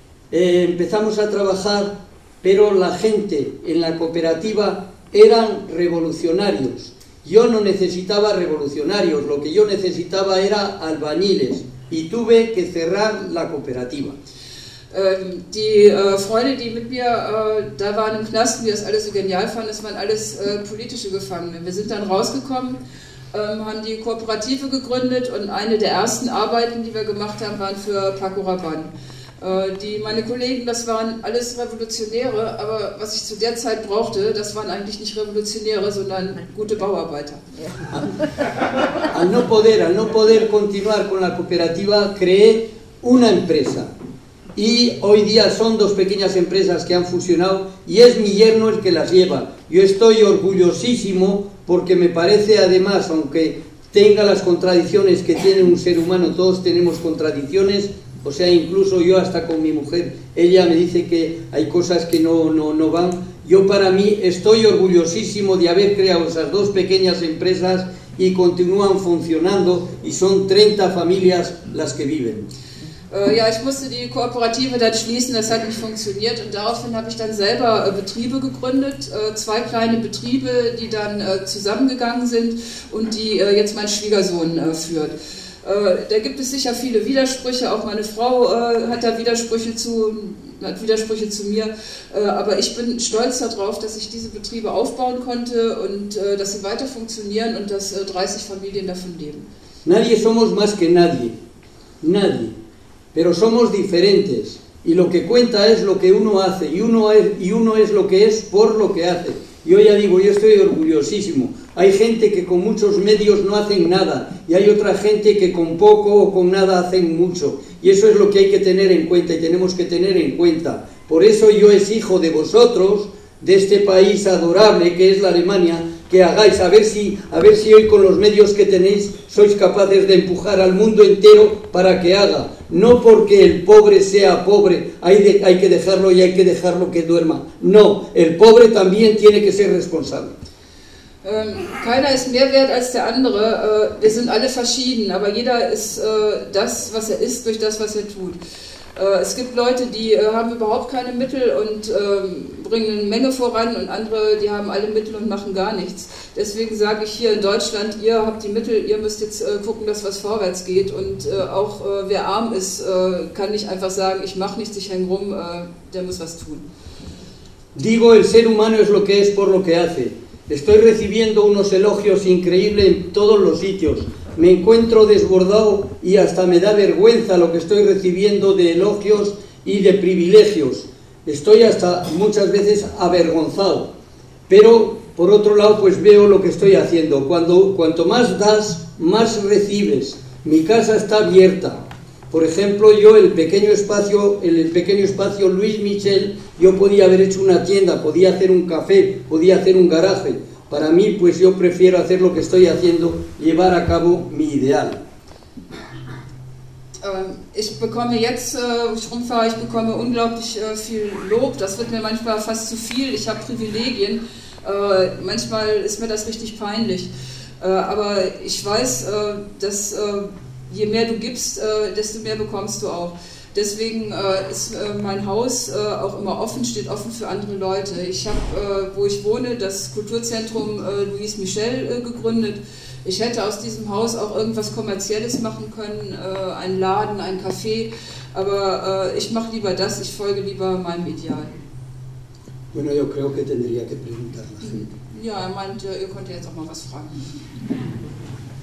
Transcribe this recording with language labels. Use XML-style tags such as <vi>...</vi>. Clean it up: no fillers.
<es>Empezamos a trabajar, pero la gente en la cooperativa eran revolucionarios. Yo no necesitaba revolucionarios, lo que yo necesitaba era albañiles y tuve que cerrar la cooperativa.</es> <de>Die Freunde, die mit mir da waren im Knast, die das alles so genial fanden, das waren alles politische Gefangene. Wir sind dann rausgekommen, haben die Kooperative gegründet und eine der ersten Arbeiten, die wir gemacht haben, waren für Paco Rabanne. Meine Kollegen, das waren alles Revolutionäre, aber was ich zu der Zeit brauchte, das waren eigentlich nicht Revolutionäre, sondern gute Bauarbeiter.</de> <es>Al no poder continuar con la cooperativa, creé una empresa. Y hoy día son dos pequeñas empresas que han fusionado y es mi yerno el que las lleva. Yo estoy orgullosísimo porque me parece además, aunque tenga las contradicciones que tiene un ser humano, todos tenemos contradicciones, o sea, incluso yo hasta con mi mujer, ella me dice que hay cosas que no van. Yo para mí estoy orgullosísimo de haber creado esas dos pequeñas empresas y continúan funcionando y son 30 familias las que viven.</es> <de>Ja, ich musste die Kooperative dann schließen, das hat nicht funktioniert und daraufhin habe ich dann selber Betriebe gegründet, zwei kleine Betriebe, die dann zusammengegangen sind und die jetzt mein Schwiegersohn führt. Da gibt es sicher viele Widersprüche, auch meine Frau hat Widersprüche zu mir, aber ich bin stolz darauf, dass ich diese Betriebe aufbauen konnte und dass sie weiter funktionieren und dass 30 Familien davon leben.</de> <es>Nadie somos más que nadie, nadie. Pero somos diferentes y lo que cuenta es lo que uno hace y uno es lo que es por lo que hace. Yo ya digo, yo estoy orgullosísimo. Hay gente que con muchos medios no hacen nada y hay otra gente que con poco o con nada hacen mucho. Y eso es lo que hay que tener en cuenta y tenemos que tener en cuenta. Por eso yo exijo de vosotros, de este país adorable que es la Alemania, que hagáis, a ver si hoy con los medios que tenéis sois capaces de empujar al mundo entero para que haga. No porque el pobre sea pobre, hay que dejarlo y hay que dejarlo que duerma. No, el pobre también tiene que ser responsable.</es> <de>Keiner ist mehr wert als der andere. Wir sind alle verschieden, aber jeder ist das, was ist, durch das, was tut. Es gibt Leute, die haben überhaupt keine Mittel und bringen eine Menge voran und andere, die haben alle Mittel und machen gar nichts. Deswegen sage ich hier in Deutschland, ihr habt die Mittel, ihr müsst jetzt gucken, dass was vorwärts geht. Und auch wer arm ist, kann nicht einfach sagen, ich mache nichts, ich hänge rum, der muss was tun.</de> <es>Digo, el ser humano es lo que es por lo que hace. Estoy recibiendo unos elogios increíbles en todos los sitios. Me encuentro desbordado y hasta me da vergüenza lo que estoy recibiendo de elogios y de privilegios. Estoy hasta muchas veces avergonzado. Pero, por otro lado, pues veo lo que estoy haciendo. Cuanto más das, más recibes. Mi casa está abierta. Por ejemplo, yo en el pequeño espacio Luis Michel, yo podía haber hecho una tienda, podía hacer un café, podía hacer un garaje. Para mí, pues yo prefiero hacer lo que estoy haciendo, llevar a cabo mi ideal.</es> <de>Ich bekomme jetzt, wo ich rumfahre, ich bekomme unglaublich viel Lob. Das wird mir manchmal fast zu viel. Ich habe Privilegien. Manchmal ist mir das richtig peinlich. Aber ich weiß, dass je mehr du gibst, desto mehr bekommst du auch. Deswegen ist mein Haus auch immer offen, steht offen für andere Leute. Ich habe, wo ich wohne, das Kulturzentrum Louis Michel gegründet. Ich hätte aus diesem Haus auch irgendwas Kommerzielles machen können, einen Laden, ein Café. Aber ich mache lieber das, ich folge lieber meinem Ideal.</de> <es>Bueno, yo creo que tendría que preguntar a la gente.</es> <de>Ja, er meint, ihr könnt ja jetzt auch mal was fragen.</de>